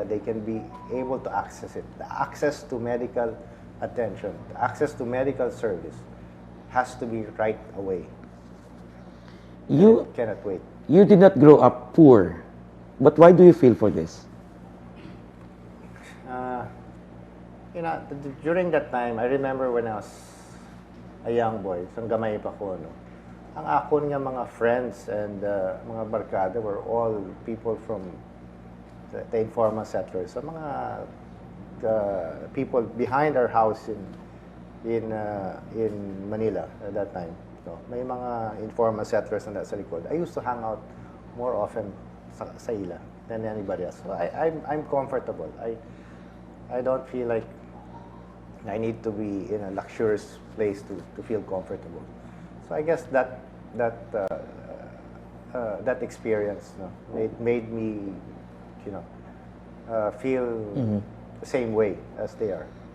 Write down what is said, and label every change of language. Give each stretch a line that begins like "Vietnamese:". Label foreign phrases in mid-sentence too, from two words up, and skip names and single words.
English: They can be able to access it. The access to medical attention, the access to medical service has to be right away. You cannot wait. You did not grow up poor, but why do you feel for this? During that time, I remember when I was a young boy,
Hiligaynon: sang gamay pa ko, ang akon nga mga friends and mga barkada
English: were all people from the informal settlers. So mga people behind our house in Manila at that time. So,
Hiligaynon: may mga
English: informal settlers
Hiligaynon: na sa likod.
English: I used to hang out more often
Hiligaynon: sa ila
English: than anybody else. So I'm comfortable. I don't feel like I need to be in a luxurious place to feel comfortable. So I guess that experience made me feel the same way as they are.